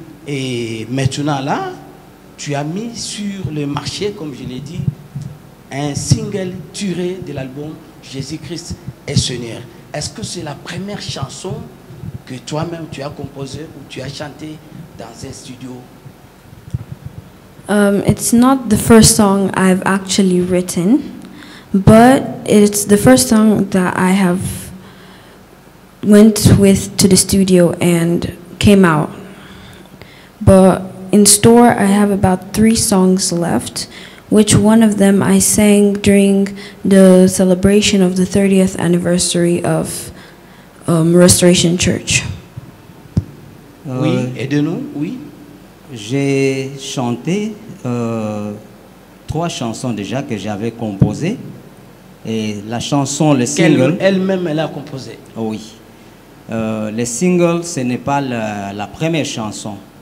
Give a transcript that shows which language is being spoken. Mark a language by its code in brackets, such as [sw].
[fr] Et maintenant là, tu as mis sur le marché, comme je l'ai dit, un single tiré de l'album Jésus-Christ est Seigneur. Est-ce que c'est la première chanson que toi-même tu as composée ou tu as chantée dans un studio? [en] It's not the first song I've actually written, but it's the first song that I have went with to the studio and came out. But in store, I have about 3 songs left, which one of them I sang during the celebration of the 30th anniversary of Restoration Church. [fr] Oui, aide-nous, oui. J'ai chanté 3 chansons déjà que j'avais composées. Et la chanson, le single... Elle-même, elle a composé. Oui. Le single, ce n'est pas la première chanson.